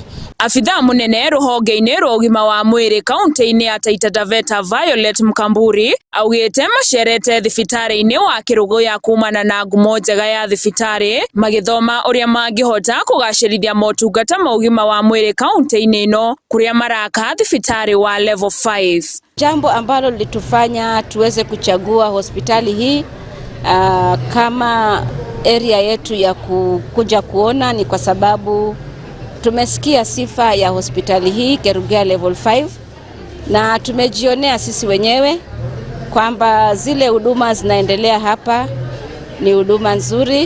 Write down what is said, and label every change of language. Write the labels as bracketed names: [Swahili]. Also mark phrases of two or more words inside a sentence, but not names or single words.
[Kikuyu] Afitha munene ruhonge-ini rwa ugima wa mwiri kaunti-ini ya Taita Taveta Violet Mkamburi augite macerete thibitari-ini wa Kirugu ya kumana na ngumo njega ya thibitari magithoma uria mangihota kugacirithia motungata ma ugima wa mwiri kaunti-ini ino kuria maraka thibitari wa level 5. [Swahili] Jambo ambalo litufanya tuweze kuchagua hospitali hii kama area yetu ya kuja kuona ni kwa sababu tumesikia sifa ya hospitali hii Kerugoya level 5 na tumejionea sisi wenyewe kwamba zile huduma zinaendelea hapa ni huduma nzuri.